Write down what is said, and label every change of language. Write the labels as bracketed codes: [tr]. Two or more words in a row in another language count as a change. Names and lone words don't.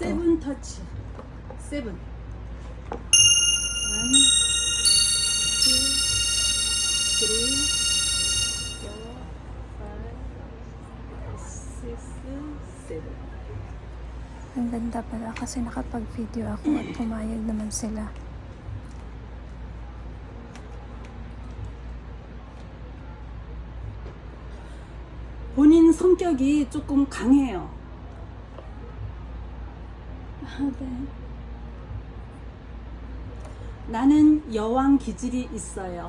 [en] 7 touch. 7. 1, 2, 3, 4, 5, 6, 7. [tl] Ang ganda pala kasi nakapag-video ako at pumayag naman sila. [ko] 본인 성격이 조금 강해요. 네. 나는 여왕 기질이 있어요.